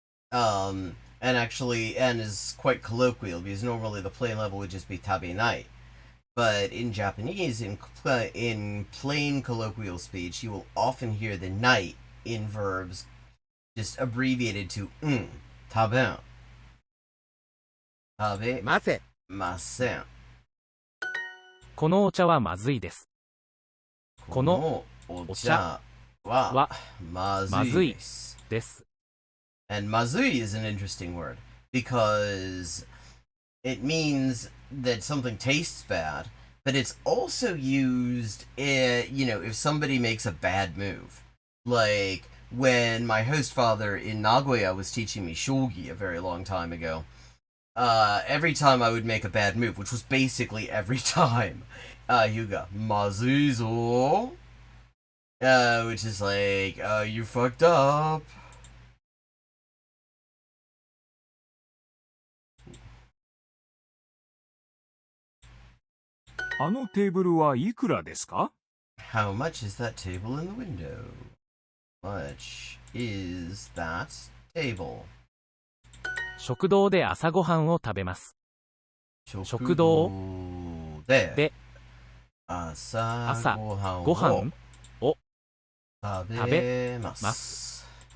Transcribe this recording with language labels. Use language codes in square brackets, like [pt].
[en] And is quite colloquial, because normally the plain level would just be tabenai. But in Japanese, in plain colloquial speech, you will often hear the nai in verbs just abbreviated to taben. [ja] Tabe masen. このお茶はまずいです。このお茶wa まずいです。です。 [en] And mazui is an interesting word because it means that something tastes bad, but it's also used, if somebody makes a bad move. Like when my host father in Nagoya was teaching me shogi a very long time ago, every time I would make a bad move, which was basically every time, you go, [ja] mazui zo, [en] which is like, you fucked up. [ja] あのテーブルはいくらですか? [en] How much is that table in the window? Much is that table? [ja] 食堂で朝ごはんを食べます。食堂で朝ごはんを食べます。